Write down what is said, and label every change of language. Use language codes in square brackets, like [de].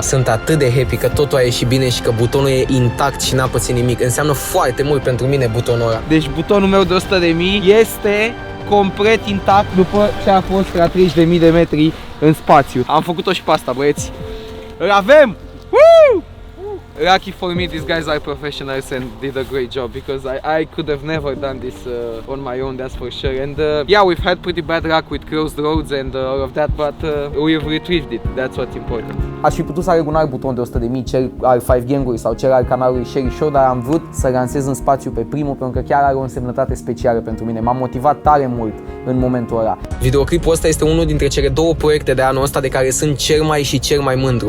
[ro] Sunt atât de happy că totul a ieșit bine și că butonul e intact și n-a pățit nimic. Înseamnă foarte mult pentru mine butonul ăla. Deci butonul meu de 100.000 este complet intact după ce a fost la 30.000 de metri în spațiu. Am făcut-o și pe asta, băieți. Îl avem! Woo! [en] Lucky for me, these guys are professionals and did a great job, because I could have never done this on my own, that's for sure. And yeah, we've had pretty bad luck with closed roads and all of that, but we've retrieved it. That's what's important. [ro] Aș fi putut să aleg un alt buton de 100.000, cel al 5 Gang-uri sau cel al canalului Sherry Show, dar am vrut să lansez în spațiu pe primul, pentru că chiar are o însemnătate specială pentru mine. M-a motivat tare mult în momentul ăla. Videoclipul ăsta este unul dintre cele două proiecte de anul ăsta de care sunt cel mai mândru.